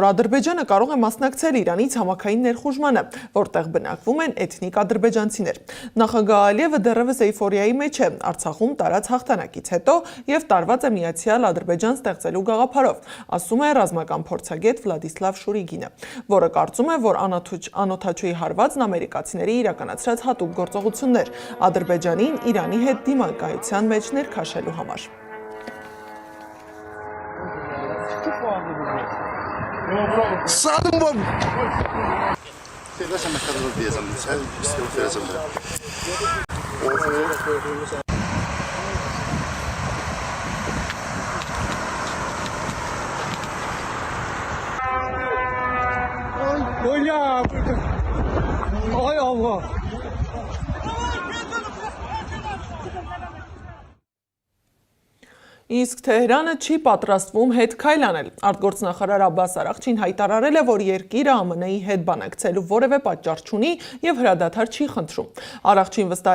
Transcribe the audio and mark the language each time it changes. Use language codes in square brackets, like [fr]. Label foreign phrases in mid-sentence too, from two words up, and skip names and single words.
[hy] Ադրբեջանը կարող է մասնակցել Իրանի ցամաքային ներխուժմանը, որտեղ բնակվում են էթնիկ ադրբեջանցիներ։ Նախագահ Ալիևը դեռևս էյֆորիայի մեջ է Արցախում տարած հաղթանակից հետո և տարված է Միացյալ Ադրբեջան ստեղծելու գաղափարով, ասում է ռազմական փորձագետ Վլադիսլավ Շուրիգինը, որը կարծում է, որ անօդաչուի հարվածն ամերիկացիների իրականացրած հատուկ գործողություններ Ադրբեջանին Իրանի հետ դիմակայության մեջ ներքաշելու համար։ [tr] Sadım bu. Tekrar kadar diyeceğim. Sen istiyorsan vereceğim de. Ay Allah. [hy] Իսկ Թեհրանը չի պատրաստվում հետ քայլ անել։ Արտգործնախարար Աբբաս Արաղչին հայտարարել է, որ երկիրը ԱՄՆ-ի հետ բանակցելու որևէ պատճառ չունի և հրադադար չի խնդրում։ Արաղչին վստահեցրել